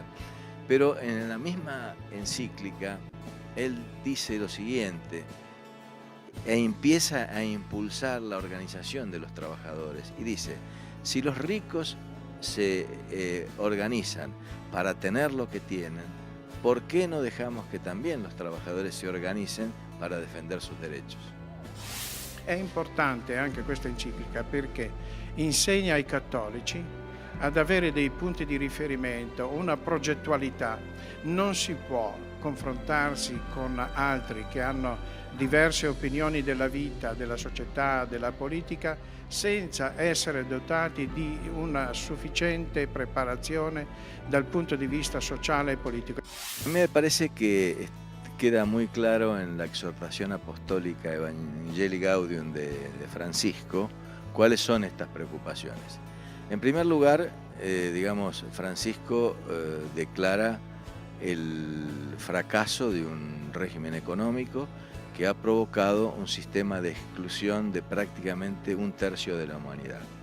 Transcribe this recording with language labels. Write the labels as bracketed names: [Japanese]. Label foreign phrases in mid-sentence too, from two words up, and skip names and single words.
[Spanish] Pero en la misma encíclica, él dice lo siguiente, e empieza a impulsar la organización de los trabajadores y dice, si los ricos se organizan para tener lo que tienen, ¿por qué no dejamos que también los trabajadores [Italian] si organizzano per difendere [Spanish] sus derechos? [Italian] È importante anche questa enciclica perché insegna ai cattolici ad avere dei punti di riferimento, una progettualità. Non si può confrontarsi con altri che hanno diverse opinioni della vita, della società, della politica, senza essere dotati di una sufficiente preparazione dal punto di vista sociale e politico. [Spanish] A me parece que queda muy claro en la exhortación apostólica Evangelii Gaudium de Francisco cuáles son estas preocupaciones. En primer lugar, digamos, Francisco declara el fracaso de un régimen económico que ha provocado un sistema de exclusión de prácticamente un tercio de la humanidad.